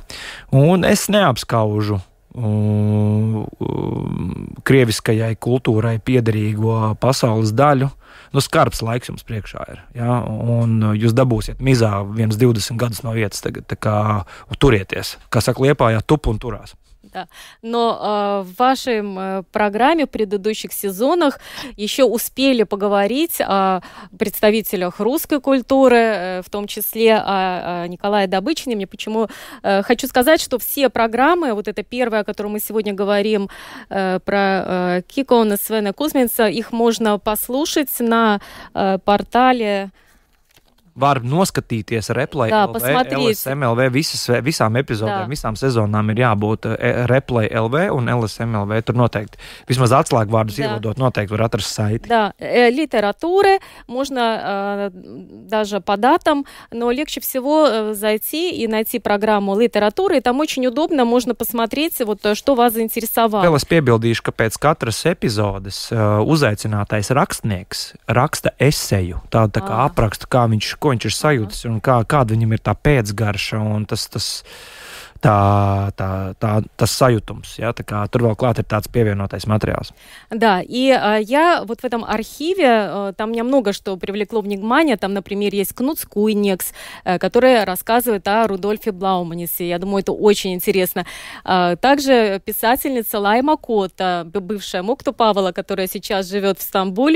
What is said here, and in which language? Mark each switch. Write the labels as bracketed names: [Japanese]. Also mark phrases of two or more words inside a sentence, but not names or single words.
[Latvian] Un es neapskaužu krieviskajai kultūrai piederīgo pasaules daļu. Nu, skarbs laiks jums priekšā ir. Ja? Un jūs dabūsiet mizā 20 gadus no vietas tagad, tā kā turieties. Kā saka Liepājā, tup un turās. [Russian] Да. Но в вашей программе в предыдущих сезонах еще успели поговорить о представителях русской культуры, в том числе о Николае Добычине. Мне почему хочу сказать, что все программы, вот это первая, о которой мы сегодня говорим, про Кикона Свена Кузьминца, их можно послушать на портале. [Latvian] Var noskatīties replay LV, LSMLV, visām epizodēm, visām sezonām ir jābūt replay LV un LSMLV. Tur noteikti, vismaz atslēgvārdus ievadot, noteikti var atrast saiti. [Russian] Да, литературы можно даже по датам, но легче всего зайти и найти программу литературы, и там очень удобно, можно посмотреть, вот, что вас заинтересовало. [Latvian] Vēl es piebildīšu, ka pēc katras epizodes uzaicinātais rakstnieks raksta eseju, tādu tā kā aprakstu, ko viņš ir sajūtas un kāda viņam ir tā pēcgarša un tas sajūtums. Ja? Tur vēl klāt ir tāds pievienotais материалс. [Russian] Да, и я вот в этом архиве, там мне много что привлекло внимание. Там, например, есть Кнут Скуйнекс, который рассказывает о Рудольфе Блауманисе. Я думаю, это очень интересно. Также писательница Лайма Кота, бывшая Мукту Павла, которая сейчас живет в Стамбуле.